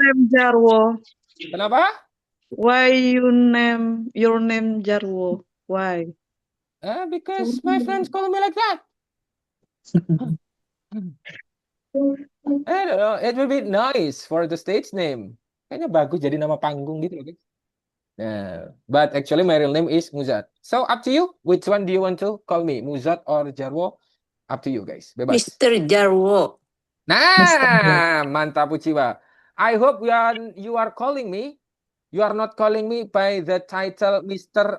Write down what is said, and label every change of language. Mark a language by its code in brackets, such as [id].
[en] name Jarwo? [id] Kenapa? [en] Why you name your name Jarwo? Why? Because my friends call me like that. I don't know. It will be nice for the stage name. [id] Kayaknya bagus jadi nama panggung gitu loh, guys. [en] Nah, but actually my real name is Muzat. So up to you. Which one do you want to call me? Muzat or Jarwo? Up to you, guys. [id] Bebas. [en] Mr. Jarwo. [id] Nah, mantap Uchiwa. [en] I hope you are calling me. You are not calling me by the title Mr.